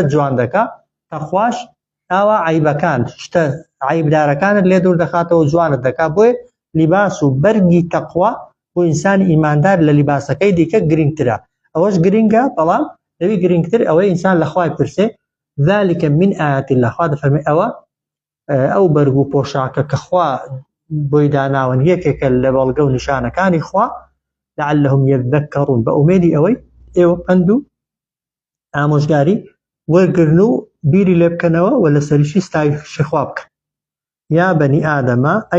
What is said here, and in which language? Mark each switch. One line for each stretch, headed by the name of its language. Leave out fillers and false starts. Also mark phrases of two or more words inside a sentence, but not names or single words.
Central Kurdish: جوان دەکا تەخواش ئاوا عیبەکان شتە عیبدارەکانت لێ دوور دەخاتەوە جوانت دەکا بۆیە لیباس و بەرگی تەقوا بۆ ئینسانی ئیماندار لە لیباسەکەی دیکە گرنگترە ئەوەش گرنگە بەڵام لەوی گرنگتر ئەوەی ئینسان لە خوای پرسێ
Arabic: ذلك من آيات الله
Central Kurdish: خوا دەفەرمێ ئەو بەرگ و پۆشاکە کە خوا بۆی داناون یەکێکە لە بەڵگە و نیشانەکانی خوا
Arabic: لعلهم يذكرون
Central Kurdish: بە ئومێدی ئەوەی ئێوە پند و ئامۆژگاری وەرگرن و بیری لێ بکەنەوە و لە سەریشی ستایشی خوا بکەن یا بەنی ئادەمە